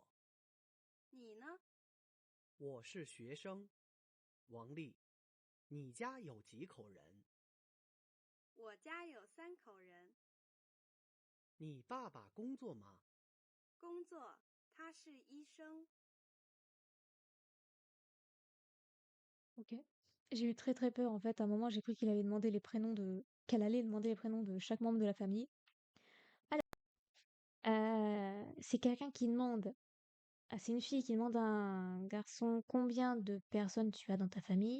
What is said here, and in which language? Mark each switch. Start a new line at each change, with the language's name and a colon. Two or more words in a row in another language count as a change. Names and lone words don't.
Chinese: 你呢？我是学生。王丽，你家有几口人？我家有3口人。你爸爸工作吗？工作，他是医生。
French: Ok. J'ai eu très très peur en fait. À un moment, j'ai cru qu'il allait demander les prénoms de... qu'elle allait demander les prénoms de chaque membre de la famille. Alors, c'est quelqu'un qui demande... Ah, c'est une fille qui demande à un garçon combien de personnes tu as dans ta famille.